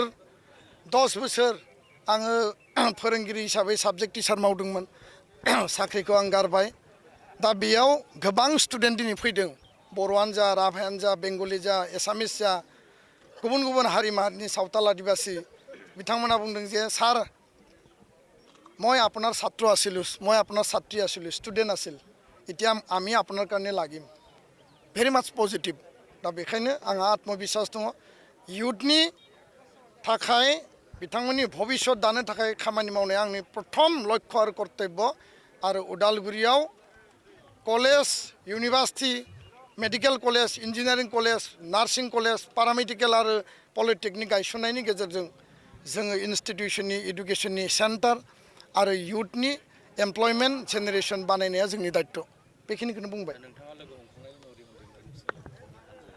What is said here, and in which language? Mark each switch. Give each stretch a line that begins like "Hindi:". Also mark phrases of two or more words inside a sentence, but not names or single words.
Bodo: 10 बोसोर आङो फोरोंगिरि हिसाबै
English: subject teacher
Bodo: मावदोंमोन साख्रिखौ आं गारबाय दा बेयाव गोबां स्टुडेन्ट दिनै फैदों बर'आनो जा राभायानो जा बेंगलि जा एसामिस जा गुबुन गुबुन हारि माहारिनि सावताल आदिबासী बिथांमोना बुंदों जे सार
Assamese: মই আপোনাৰ ছাত্ৰ আছিলোঁ মই আপোনাৰ ছাত্ৰী আছিলোঁ ষ্টুডেণ্ট আছিল এতিয়া আমি আপোনাৰ কাৰণে লাগিম
English: very much positive
Bodo: दा बेखायनो आंहा आत्मबिश्वास दङ युथनि थाखाय बिथांमोननि भबिष्यत दानो थाखाय खामानि मावनाया आंनि प्रथम लक्ष्य आरो कर्तव्य आरो उदालगुरियाव
English: college university medical college engineering college nursing college paramedical
Bodo: आरो पलिटेकनिक गायसननायनि गेजेरजों जोङो
English: institution education centre
Bodo: आरो युथनि
English: employment generation
Bodo: बानायनाया जोंनि दायित्व बेखिनिखौनो बुंबाय